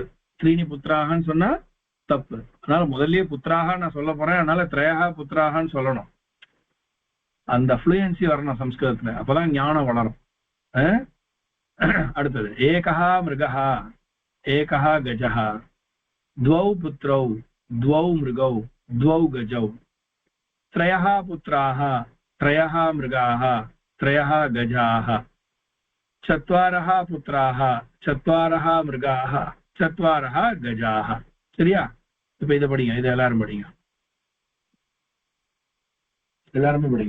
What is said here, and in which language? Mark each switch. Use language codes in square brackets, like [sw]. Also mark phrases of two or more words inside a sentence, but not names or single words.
[sa] त्रीणि पुत्राः [ta] சொன்னா தப்பு. அதனால முதல்லயே புத்திராஹா நான் சொல்ல போறேன், அதனால [sa] त्रयः पुत्राः [ta] சொல்லணும். அந்த ஃப்ளூயன்சி வரணும் சம்ஸ்கிருதத்துல, அப்பதான் ஞானம் வளரும். [sa] அடுத்தது एकः मृगः, एकः गजः, द्वौ पुत्रौ द्वौ मृगौ द्वौ गजौ, त्रयः पुत्राः त्रयः मृगाः त्रयः गजाः, चत्वारः पुत्राः चत्वारः मृगाः चत्वारः गजाः. [ta] சரியா? இப்ப இதை படிங்க, இதை எல்லாரும் படிங்க, எல்லாருமே படிங்க.